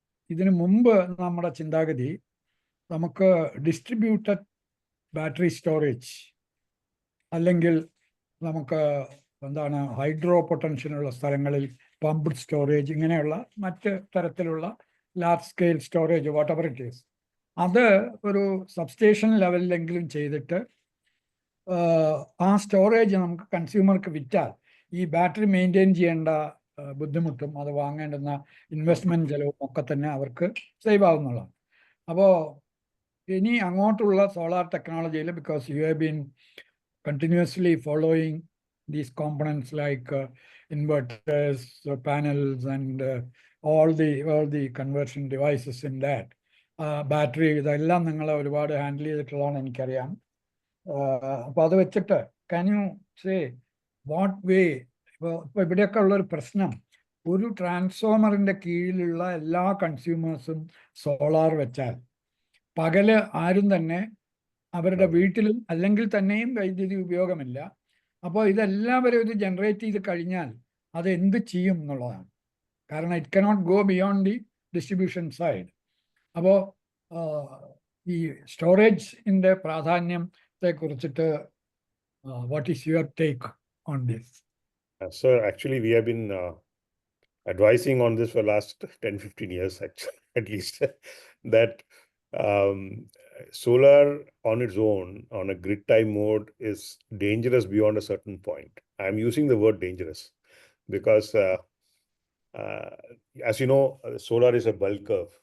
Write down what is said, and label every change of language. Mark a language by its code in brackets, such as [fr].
[ml] ഇതിനു മുമ്പ് നമ്മുടെ ചിന്താഗതി നമുക്ക് ഡിസ്ട്രിബ്യൂട്ടഡ് ബാറ്ററി സ്റ്റോറേജ് അല്ലെങ്കിൽ നമുക്ക് എന്താണ് ഹൈഡ്രോ പൊട്ടൻഷ്യലുള്ള സ്ഥലങ്ങളിൽ പമ്പ്ഡ് സ്റ്റോറേജ് ഇങ്ങനെയുള്ള മറ്റ് തരത്തിലുള്ള large scale storage [en] whatever it is [ml] അത് ഒരു സബ്സ്റ്റേഷൻ ലെവലിലെങ്കിലും ചെയ്തിട്ട് ആ സ്റ്റോറേജ് നമുക്ക് കൺസ്യൂമർക്ക് വിറ്റാൽ ഈ ബാറ്ററി മെയിൻറ്റെയിൻ ചെയ്യേണ്ട ബുദ്ധിമുട്ടും അത് വാങ്ങേണ്ടുന്ന ഇൻവെസ്റ്റ്മെന്റ് ചെലവും ഒക്കെ തന്നെ അവർക്ക് സേവ് ആവുന്നതാണ്. അപ്പോൾ ഇനി അങ്ങോട്ടുള്ള സോളാർ ടെക്നോളജിയിൽ [en] Because you have been continuously following these components like inverters, panels, and all the conversion devices in that. [ml] Battery, ഇതെല്ലാം നിങ്ങൾ ഒരുപാട് ഹാൻഡിൽ ചെയ്തിട്ടുള്ളതാണ് എനിക്കറിയാം. അപ്പോൾ അത് വെച്ചിട്ട് [en] can you say what way [ml] ഇപ്പോൾ ഇവിടെയൊക്കെ ഉള്ളൊരു പ്രശ്നം ഒരു ട്രാൻസ്ഫോമറിൻ്റെ കീഴിലുള്ള എല്ലാ കൺസ്യൂമേഴ്സും സോളാർ വെച്ചാൽ പകല് ആരും തന്നെ അവരുടെ വീട്ടിലും അല്ലെങ്കിൽ തന്നെയും വൈദ്യുതി ഉപയോഗമില്ല. അപ്പോൾ ഇതെല്ലാവരും ഇത് ജനറേറ്റ് ചെയ്ത് കഴിഞ്ഞാൽ അത് എന്ത് ചെയ്യും എന്നുള്ളതാണ്. കാരണം [en] It cannot go beyond the distribution side. [ml] അപ്പോൾ ഈ സ്റ്റോറേജിൻ്റെ പ്രാധാന്യത്തെ കുറിച്ചിട്ട് [en] What is your take on this? Sir, actually we have been advising on this for last 10-15 years actually, at least that solar on its own on a grid tie mode is dangerous beyond a certain point. I'm using the word dangerous because as you know, solar is a bell curve.